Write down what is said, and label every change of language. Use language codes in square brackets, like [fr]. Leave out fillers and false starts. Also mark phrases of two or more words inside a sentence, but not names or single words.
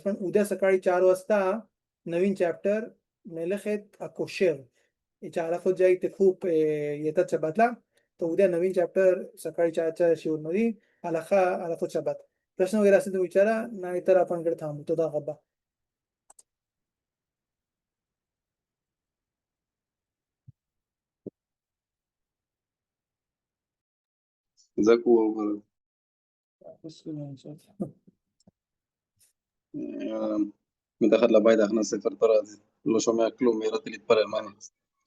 [mr] पण उद्या सकाळी 4 वाजता नवीन चॅप्टर मेलखेत अकोशर, याच्या आलाखोत जे आहे ते खूप येतात शब्दातला. तर उद्या नवीन चॅप्टर सकाळी 4च्या शिवरमध्ये आलाखोत शब्दात. प्रश्न वगैरे असेल तर विचारा, नाहीतर आपण इकडे थांबू. [he] תודה רבה. זקו אבל מתחת לבית הכנס ספר תורה, אז לא שומע כלום, ירדתי להתפלל, מה אני אעשה?